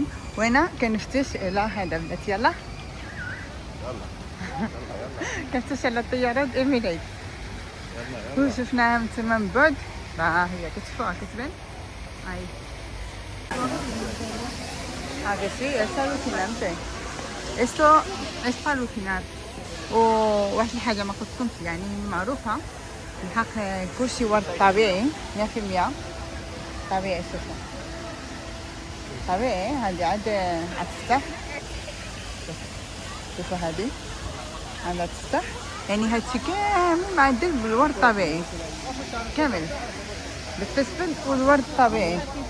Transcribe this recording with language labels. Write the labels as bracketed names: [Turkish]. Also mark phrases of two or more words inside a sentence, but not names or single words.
[Arabic] وانا كنفتش على هذا بنات، يلا كنفتش على الطيارات إيميريت. وشفناها من تما من بعد، هي كتشوفوها كتبان. هاي هذا شيء [Spanish] es alucinante. Esto es para alucinar. [Arabic] وواحد الحاجة ما كنتش يعني معروفة، الحق كلشي ورد طبيعي 100% طبيعي. شوفوا طبيعي. هادي عاد تفتح، شوفوا هادي عندها تفتح، يعني هادشي كامل معدل بالورد طبيعي كامل، بالتسبل والورد طبيعي.